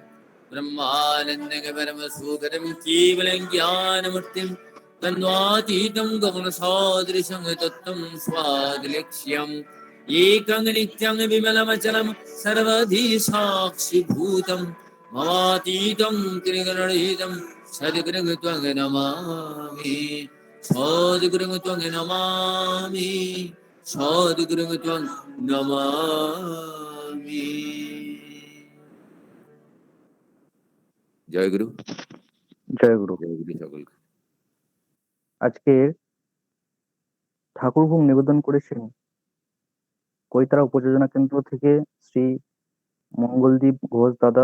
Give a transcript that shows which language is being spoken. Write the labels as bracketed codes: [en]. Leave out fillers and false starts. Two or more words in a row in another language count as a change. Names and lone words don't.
[sa] ब्रह्मानन्दकरमसुखदं केवलं ज्ञानमूर्तिं तन्वातीतं गगनसदृशं तत्त्वं स्वादिलक्ष्यम् एकं नित्यं विमलमचलं सर्वधी साक्षिभूतं ममातीतं त्रिगुणरहितं सद्गुरुं त्वं नमामि सद्गुरुं त्वं नमामि सद्गुरुं त्वं नमामि [bn] জয় গুরু। জয় গুরু। জয় গুরু সকলকে। আজকের ঠাকুরভোগ নিবেদন করেছেন কৈতারা উপযোজনা কেন্দ্র থেকে শ্রী মঙ্গলদীপ ঘোষ দাদা।